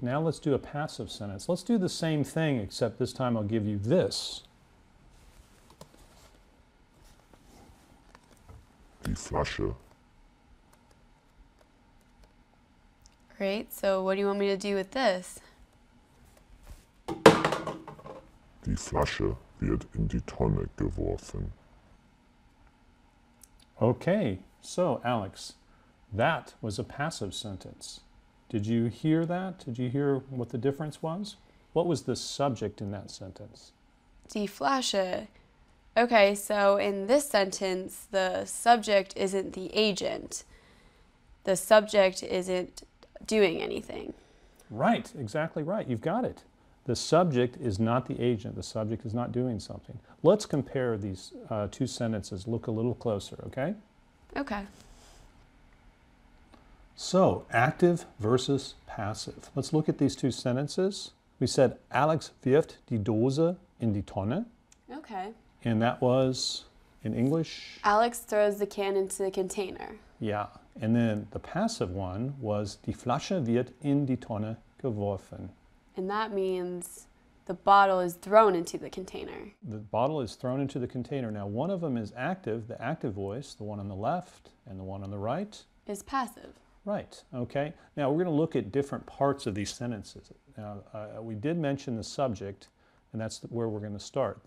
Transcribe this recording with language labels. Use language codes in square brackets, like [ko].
[en] Now let's do a passive sentence. Let's do the same thing, except this time I'll give you this. [de] Die Flasche. [en] Great, so what do you want me to do with this? [de] Die Flasche wird in die Tonne geworfen. [en] Okay, so Alex, that was a passive sentence. Did you hear that? Did you hear what the difference was? What was the subject in that sentence? [de] Die Flasche. [en] Okay, so in this sentence, the subject isn't the agent. The subject isn't doing anything. Right, exactly right. You've got it. The subject is not the agent. The subject is not doing something. Let's compare these two sentences. Look a little closer, okay? Okay. So, active versus passive. Let's look at these two sentences. We said, [de] Alex wirft die Dose in die Tonne. [en] Okay. And that was, in English? Alex throws the can into the container. Yeah. And then the passive one was, [de] die Flasche wird in die Tonne geworfen. [en] And that means the bottle is thrown into the container. The bottle is thrown into the container. Now, one of them is active, the active voice, the one on the left, and the one on the right. Is passive. Right, okay. Now, we're going to look at different parts of these sentences. Now, we did mention the subject, and that's where we're going to start.